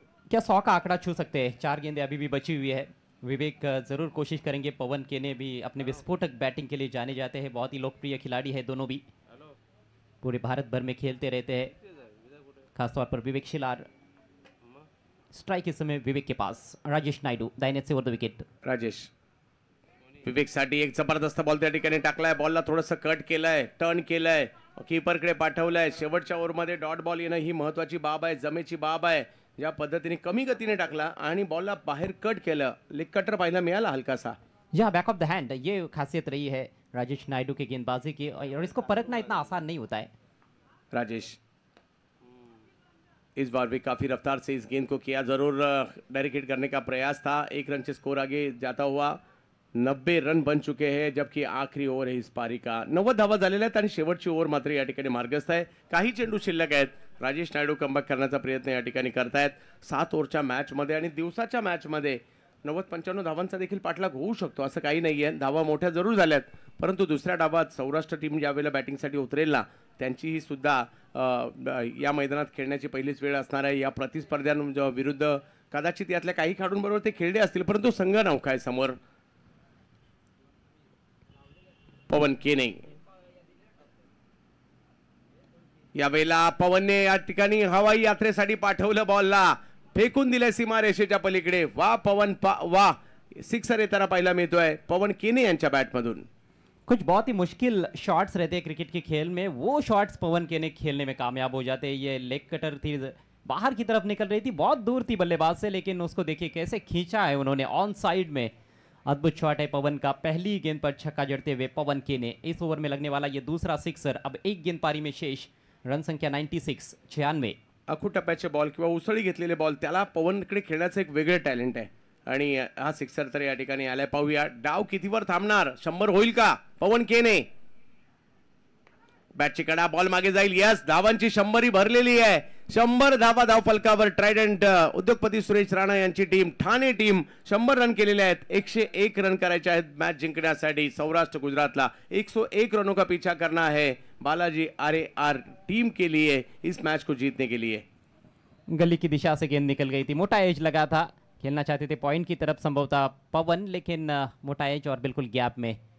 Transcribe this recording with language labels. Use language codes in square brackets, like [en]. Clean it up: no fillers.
[hi] क्या 100 का आंकड़ा छू सकते हैं? 4 गेंदें अभी भी बची हुई है। विवेक जरूर कोशिश करेंगे। पवन केने भी अपने विस्फोटक बैटिंग के लिए जाने जाते हैं, बहुत ही लोकप्रिय खिलाड़ी है दोनों भी, पूरे भारत भर में खेलते रहते हैं, खासतौर पर विवेक शेलार। स्ट्राइक इस समय विवेक के पास। राजेश नायडू दाहिने से ओव्हर द विकेट। [mr] राजेश विवेकसाठी एक जबरदस्त बॉल त्या ठिकाणी टाकलाय, बॉलला थोडंसं कट केलंय, टर्न केलंय, कीपरकडे पाठवलंय। शेवटच्या ओव्हरमध्ये डॉट बॉल येणं ही महत्वाची बाब आहे, जमेची बाब आहे। ज्या पद्धतीने कमी गतीने टाकला आणि बॉलला बाहेर कट केलं, लेग कटर पाहायला मिळाला हलकासा। [hi] या बैक ऑफ द हैंड, ये खासियत रही है राजेश नायडू के गेंदबाजी की, और इसको परखना इतना आसान नहीं होता है। राजेश इस बार भी काफी रफ्तार से इस गेंद को किया, जरूर डायरेक्ट हिट करने का प्रयास था। 1 रन से स्कोर आगे जाता हुआ 90 रन बन चुके हैं, जबकि आखरी ओव्हर है इस पारी का। [mr] 90 धावा झालेल्या आहेत आणि शेवटची ओव्हर मात्र या ठिकाणी मार्गस्थ आहे। काही चेंडू शिल्लक आहेत। राजेश नायडू कमबॅक करण्याचा प्रयत्न या ठिकाणी करतायत। 7 ओव्हरच्या मॅचमध्ये आणि दिवसाच्या मॅचमध्ये 90-95 धावांचा देखील पाठलाग होऊ शकतो, असं काही नाहीये। धावा मोठ्या जरूर झाल्यात, परंतु दुसऱ्या डावात सौराष्ट्र टीम ज्यावेळेला बॅटिंगसाठी उतरेल ना, त्यांचीही सुद्धा या मैदानात खेळण्याची पहिलीच वेळ असणार आहे। या प्रतिस्पर्ध्यांविरुद्ध कदाचित यातल्या काही खेळाडूंबरोबर ते खेळले असतील, परंतु संघ नौका आहे समोर। पवन केने यावेळेला पवनने या ठिकाणी हवाई यात्रेसाठी पाठवलं, बॉलला फेकून दिले सीमारेषेच्या पलीकडे। वा पवन वा, सिक्सर येताना पाहायला मिळतोय पवन केने यांच्या बॅटमधून। [hi] कुछ बहुत ही मुश्किल शॉट्स रहते हैं क्रिकेट के खेल में, वो शॉट्स पवन केने खेलने में कामयाब हो जाते हैं। ये लेग कटर थी, बाहर की तरफ निकल रही थी, बहुत दूर थी बल्लेबाज से, लेकिन उसको देखिए कैसे खींचा है उन्होंने ऑन साइड में। अद्भुत शॉट है पवन का। पहली गेंद पर छक्का जड़ते हुए पवन केने। इस ओवर में लगने वाला ये दूसरा सिक्सर। अब 1 गेंद पारी में शेष, रन संख्या 96। [mr] अखू टप्प्याचे बॉल किंवा उसळी घेतलेले बॉल, त्याला पवनकडे खेळण्याचं एक वेगळं टॅलेंट आहे आणि हा सिक्सर तर या ठिकाणी आलाय। पाहूया डाव कितीवर थांबणार, 100 होईल का पवन केने? बॅटची कडा, बॉल मागे जाईल। यस, धावांची 100 भरलेली आहे। 100 धावा धावफलकावर ट्रायडंट उद्योगपती सुरेश राणा यांची टीम, ठाणे टीम 100 रन केलेले आहेत। 101 रन करायचे आहेत मॅच जिंकण्यासाठी। [hi] सौराष्ट्र गुजरातला 101 रनों का पीछा करना है बालाजी आर टीम के लिए इस मैच को जीतने के लिए। गली की दिशा से गेंद निकल गई थी, मोटा एज लगा था, खेलना चाहते थे पॉइंट की तरफ संभवतः पवन, लेकिन मोटा एज और बिल्कुल गैप में।